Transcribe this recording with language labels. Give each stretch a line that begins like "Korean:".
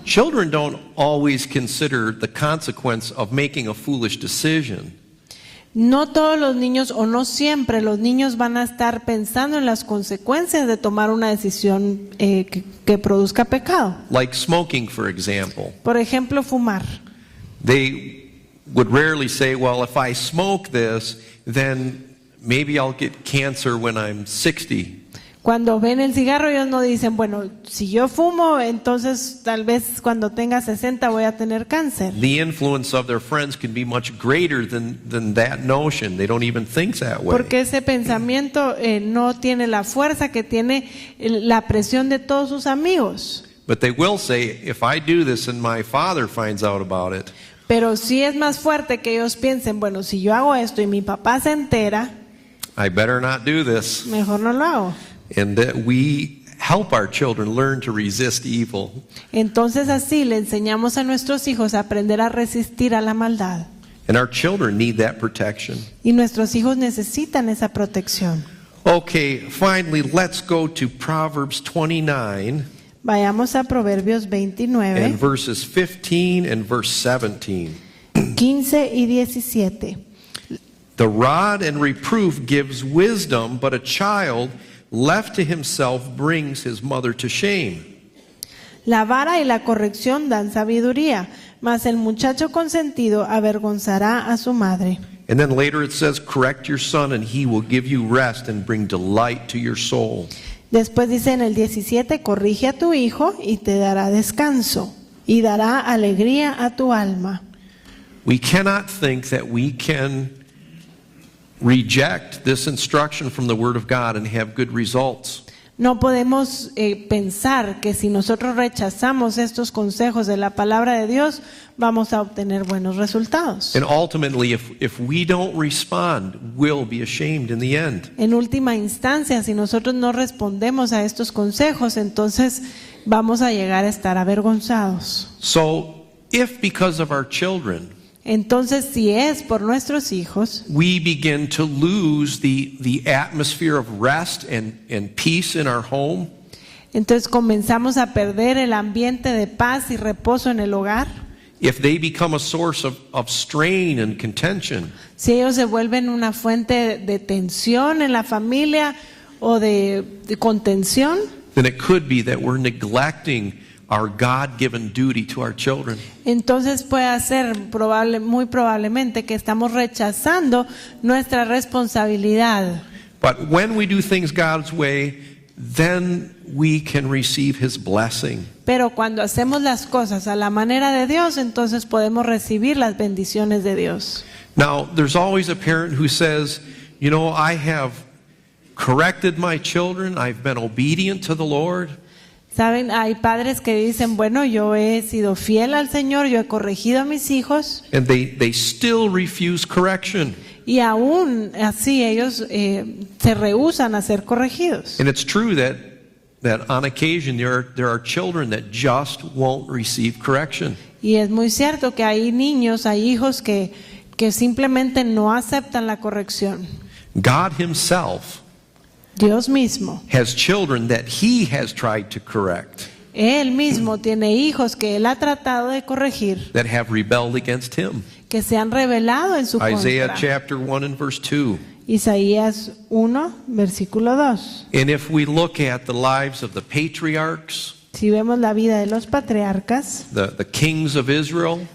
English: Children don't always consider the consequence of making a foolish decision.
Spanish: No todos los niños o no siempre los niños van a estar pensando en las consecuencias de tomar una decisión que produzca pecado.
English: Like smoking, for example.
Spanish: Por ejemplo, fumar.
English: They would rarely say, well, if I smoke this, then maybe I'll get cancer when I'm 60.
Spanish: Cuando ven el cigarro ellos no dicen, bueno, si yo fumo, entonces tal vez cuando tenga 60 voy a tener cáncer.
English: The influence of their friends can be much greater than that notion. They don't even think that way.
Spanish: Porque ese pensamiento no tiene la fuerza que tiene la presión de todos sus amigos.
English: But they will say, if I do this and my father finds out about it,
Spanish: Pero sí es más fuerte que ellos piensen, bueno, si yo hago esto y mi papá se entera,
English: I better not do this.
Spanish: mejor no lo hago.
English: And that we help our children learn to resist evil.
Spanish: Entonces así le enseñamos a nuestros hijos a aprender a resistir a la maldad.
English: And our children need that protection.
Spanish: Y nuestros hijos necesitan esa protección.
English: Okay, finally, let's go to Proverbs 29
Spanish: Vayamos a Proverbios
English: and 29, verses 15 and verse 17.
Spanish: 15 y 17.
English: The rod and reproof gives wisdom, but a child left to himself brings his mother to shame.
Spanish: La vara y la corrección dan sabiduría, mas el muchacho consentido avergonzará a su madre.
English: And then later it says, correct your son and he will give you rest and bring delight to your soul.
Spanish: Después dice en el 17, corrige a tu hijo y te dará descanso y dará alegría a tu alma.
English: We cannot think that we can reject this instruction from the Word of God and have good results.
Spanish: No podemos pensar que si nosotros rechazamos estos consejos de la palabra de Dios, vamos a obtener buenos resultados.
English: And ultimately, if we don't respond, we'll be ashamed in the end.
Spanish: En última instancia, si nosotros no respondemos a estos consejos, entonces vamos a llegar a estar avergonzados.
English: So, if because of our children,
Spanish: Entonces, si es por nuestros hijos,
English: we begin to lose the atmosphere of rest and peace in our home,
Spanish: entonces comenzamos a perder el ambiente de paz y reposo en el hogar.
English: if they become a source of strain and contention,
Spanish: Si ellos se vuelven una fuente de tensión en la familia o de contención,
English: then it could be that we're neglecting our God-given duty to our children.
Spanish: Entonces puede ser muy probablemente que estamos rechazando nuestra responsabilidad.
English: But when we do things God's way, then we can receive His blessing.
Spanish: Pero cuando hacemos las cosas a la manera de Dios, entonces podemos recibir las bendiciones de Dios.
English: Now, there's always a parent who says, you know, I have corrected my children, I've been obedient to the Lord.
Spanish: Saben, hay padres que dicen, bueno, yo he sido fiel al Señor, yo he corregido a mis hijos,
English: And they still refuse correction.
Spanish: y aún así ellos se rehúsan a ser corregidos.
English: And it's true that on occasion there are children that just won't receive correction.
Spanish: Y es muy cierto que hay niños, hay hijos que simplemente no aceptan la corrección.
English: God Himself
Spanish: Dios mismo,
English: has children that He has tried to correct,
Spanish: Él mismo tiene hijos que Él ha tratado de corregir,
English: that have rebelled against Him.
Spanish: que se han rebelado en su
English: Isaiah
Spanish: contra.
English: chapter 1 and verse 2.
Spanish: Isaías 1, versículo 2.
English: And if we look at the lives of the patriarchs,
Spanish: Si vemos la vida de los patriarcas,
English: the kings of Israel,